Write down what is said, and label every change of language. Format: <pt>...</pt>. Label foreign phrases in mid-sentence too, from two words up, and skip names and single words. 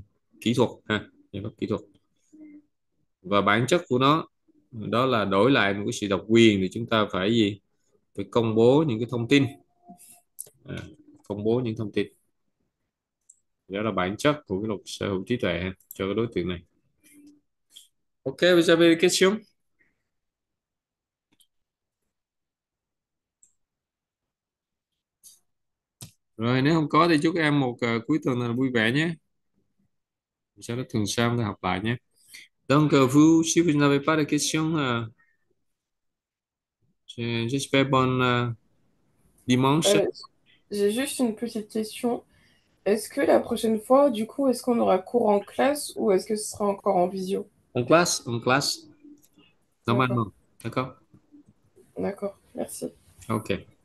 <vi>Kỹ thuật ha, giải pháp kỹ thuật. Và bản chất của nó đó là đổi lại một cái sự độc quyền thì chúng ta phải gì? Phải công bố những cái thông tin. Công bố những thông tin. Đó là bản chất của cái luật sở hữu trí tuệ cho cái đối tượng này.</vi> <fr>Ok, vous avez des questions?</fr> <vi>Rồi nếu không có thì chúc em một cuối tuần là vui vẻ nhé. Sau đó tuần sau chúng ta học lại nhé.</vi> <fr>Donc, vous, si vous n'avez pas de questions, j'espère bon dimanche. Euh, j'ai juste une petite question. Est-ce que la prochaine fois, du coup, est-ce qu'on aura cours en classe ou est-ce que ce sera encore en visio? En classe, D'accord, normalement. D'accord? d'accord, merci. Ok.</fr>